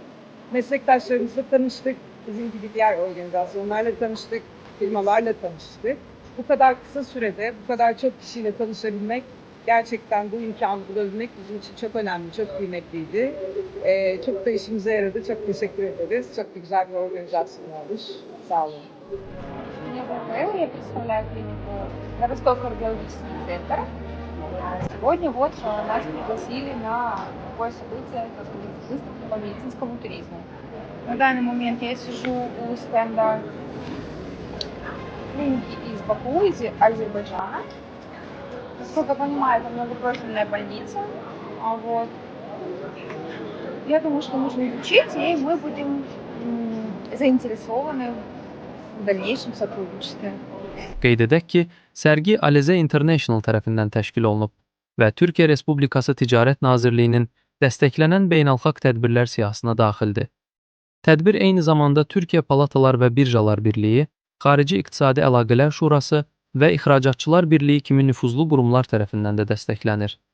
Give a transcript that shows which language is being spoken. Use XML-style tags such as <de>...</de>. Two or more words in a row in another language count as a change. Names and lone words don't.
<tr>Meslektaşlarımızla tanıştık, bizim gibi diğer organizasyonlarla tanıştık, firmalarla tanıştık. Bu kadar kısa sürede bu kadar çok kişiyle tanışabilmek, gerçekten bu imkanı bulabilmek bizim için çok önemli, çok kıymetliydi. Çok da işimize yaradı, çok teşekkür ederiz. Çok da güzel bir organizasyon olmuş. Sağ olun.</tr> <ru>Меня зовут Элла, я представляю клинику городской кардиологический центр. Сегодня вот нас пригласили на такое событие, как выставка по медицинскому туризму. На данный момент я сижу у стенда клиники из Баку, из Азербайджана. Насколько я понимаю, это многопрофильная больница. Вот. Я думаю, что нужно изучить, и мы будем заинтересованы в dальнейшем сотрудничестве.</ru> <az>Qeyd edək ki, sərgi Alize International tərəfindən təşkil olunub və Türkiyə Respublikası Ticarət Nazirliyinin dəstəklənən beynəlxalq tədbirlər siyahısına daxildir. Tədbir eyni zamanda Türkiyə Palatalar və Birjalar Birliyi, Xarici İqtisadi Əlaqələr Şurası və İxracatçılar Birliyi kimi nüfuzlu qurumlar tərəfindən də dəstəklənir.</az>